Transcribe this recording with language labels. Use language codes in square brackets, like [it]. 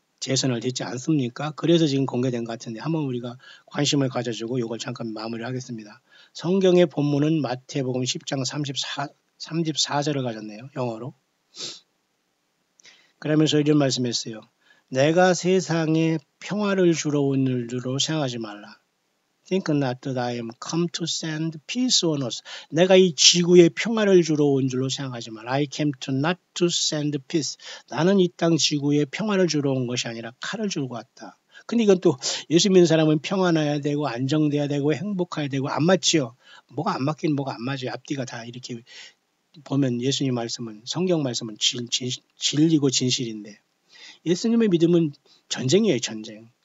[ko] 재선을 됐지 않습니까? 그래서 지금 공개된 것 같은데 한번 우리가 관심을 가져주고 이걸 잠깐 마무리하겠습니다. 성경의 본문은 마태복음 10장 34절을 가졌네요. 영어로. 그러면서 이런 말씀했어요. 내가 세상에 평화를 주러 온 줄로 생각하지 말라. [en] Think not that I am come to send peace on us. [ko] 내가 이 지구에 평화를 주러 온 줄로 생각하지 말라. [en] I came to not to send peace. [ko] 나는 이 땅 지구에 평화를 주러 온 것이 아니라 칼을 주고 왔다. 근데 이건 또 예수 믿는 사람은 평안해야 되고 안정돼야 되고 행복해야 되고 안 맞지요. 뭐가 안 맞긴 뭐가 안 맞아요. 앞뒤가 다 이렇게 보면 예수님 말씀은 성경 말씀은 진리고 진실인데 예수님의 믿음은 전쟁이에요. 전쟁.